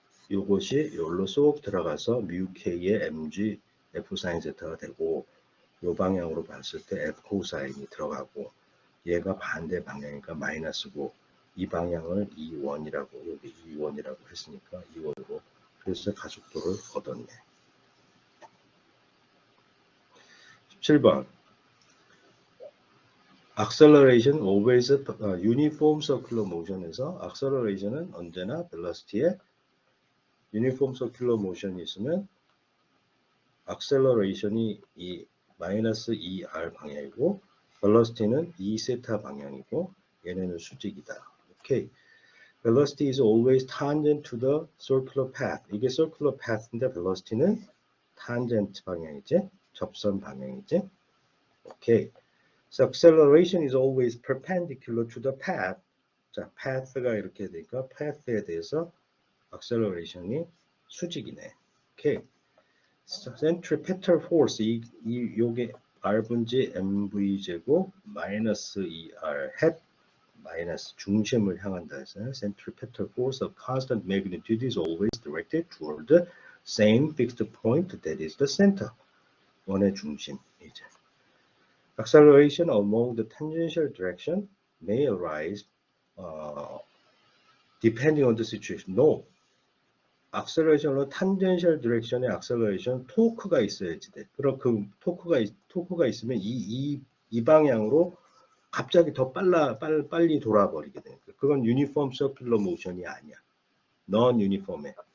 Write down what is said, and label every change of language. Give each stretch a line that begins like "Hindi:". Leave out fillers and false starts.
Korean: 요것이 여기로 쏙 들어가서 뮤 k의 mg f 사인 세타가 되고 요 방향으로 봤을 때 f 코사인이 들어가고 얘가 반대 방향이니까 마이너스고 이 방향을 2원이라고 여기 2원이라고 했으니까 2원으로 그래서 가속도를 얻었네. 17번 acceleration always uniform circular motion에서 acceleration은 언제나 velocity에 uniform circular motion이 있으면 acceleration이 이 마이너스 2r 방향이고 velocity는 2세타 방향이고 얘네는 수직이다. 오케이.
English: velocity is always tangent to the circular path.
Korean: 이게 circular path인데 velocity는 tangent 방향이지? 접선 방향이지? 오케이.
English: So acceleration is always perpendicular to the path.
Korean: 자, path가 이렇게 되니까 path에 대해서 acceleration이 수직이네. 오케이.
English: centripetal force
Korean: 요게 r분지 mv 제곱 마이너스 2r hat 마이너스 중심을 향한다 해서
English: centripetal force of constant magnitude is always directed toward the same fixed point that is the center.
Korean: 원의 중심 이제.
English: acceleration along the tangential direction may arise depending on the situation. No.
Korean: acceleration으로 tangential direction의 acceleration 토크가 있어야지 돼. 그럼 그 토크가 있으면 이 방향으로 갑자기 더 빨리 돌아버리게 되니까 그건 uniform circular motion이 아니야. non-uniform해.